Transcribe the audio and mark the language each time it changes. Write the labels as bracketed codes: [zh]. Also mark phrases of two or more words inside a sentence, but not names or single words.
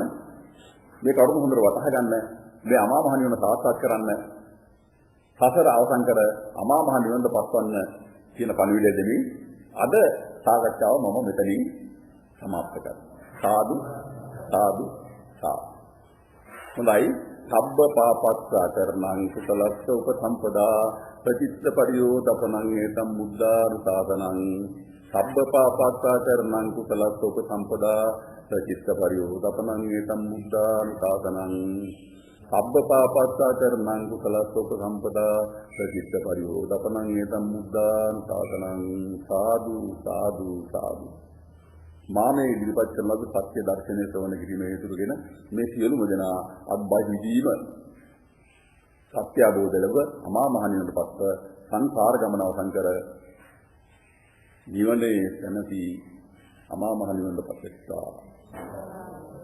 [si] මේ කරුණු හොඳට වටහා ගන්න. මේ අමා මහ නිවන සාක්ෂාත් කරන්න. සසර අවසන් කර අමා මහ නිවනට පත්වන්න කියන පණිවිඩය දෙමින් අද සාකච්ඡාව මම මෙතනින් සමාප්ත කරනවා. [pi] සාදු සාදු සාදු. හොඳයි. සබ්බ පාපස්සාකරණං කුසලස්ස උපසම්පදා ප්‍රචිත්ත පරියෝදපනං ඒතම් බුද්ධානුශාසනං. සබ්බ පාපස්සාකරණං කුසලස්ස උපසම්පදා ප්‍රචිත්ත පරියෝදපනං ඒතම් බුද්ධානුශාසනං. සබ්බ පාපස්සාකරණං කුසලස්ස උපසම්පදා ප්‍රචිත්ත පරියෝදපනං ඒතම් බුද්ධානුශාසනං. සාදු සාදු සාදු. [si] මානේ ඉදිරිපත් කරන ලද සත්‍ය දර්ශනය ශ්‍රවණ කිරීමේ හේතුගෙන මේ සියලුම දෙනා අත්බහිදීම සත්‍ය අවබෝධ ලැබ අමා මහ නිවනට පත්ව සංසාර ගමන අවසන් කර නිවනේ සැනසී අමා මහ නිවනට පත්වෙත්තා.